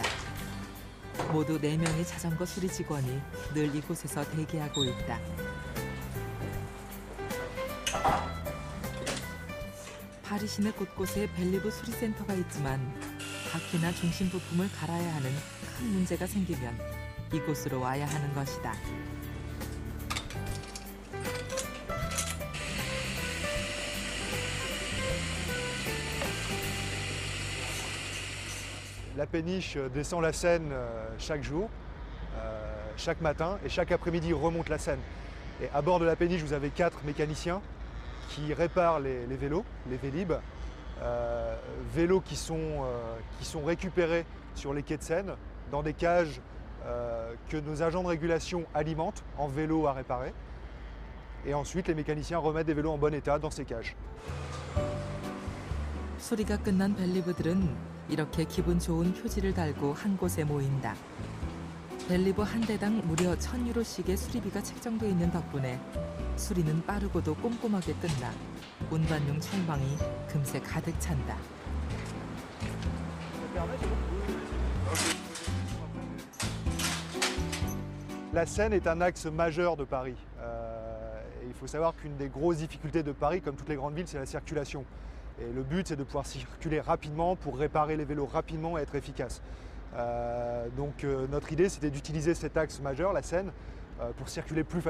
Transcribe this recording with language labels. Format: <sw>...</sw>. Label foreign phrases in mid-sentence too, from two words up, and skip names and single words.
<ko>모두 4명의 자전거 수리 직원이 늘 이곳에서 대기하고 있다. 파리 시내 곳곳에 벨리브 수리센터가 있지만 바퀴나 중심 부품을 갈아야 하는 큰 문제가 생기면 이곳으로 와야 하는 것이다.</ko> <fr>La péniche descend la Seine chaque jour, chaque matin, et chaque après-midi remonte la Seine. Et à bord de la péniche, vous avez 4 mécaniciens qui réparent les vélos, les Vélib, vélos qui sont récupérés sur les quais de Seine dans des cages que nos agents de régulation alimentent en vélos à réparer. Et ensuite, les mécaniciens remettent des vélos en bon état dans ces cages.</fr> <ko>수리가 끝난 벨리브들은 이렇게 기분 좋은 표지를 달고 한 곳에 모인다. 벨리브 한 대당 무려 1,000유로씩의 수리비가 책정돼 있는 덕분에 수리는 빠르고도 꼼꼼하게 끝나 운반용 철망이 금세 가득 찬다.</ko> <fr>La Seine est un axe majeur de Paris. Et il faut savoir qu'une des grosses difficultés de Paris, comme toutes les grandes villes, c'est la circulation. Et le but, c'est de pouvoir circuler rapidement pour réparer les vélos rapidement et être efficace. Donc notre idée, c'était d'utiliser cet axe majeur, la Seine, pour circuler plus facilement.</fr>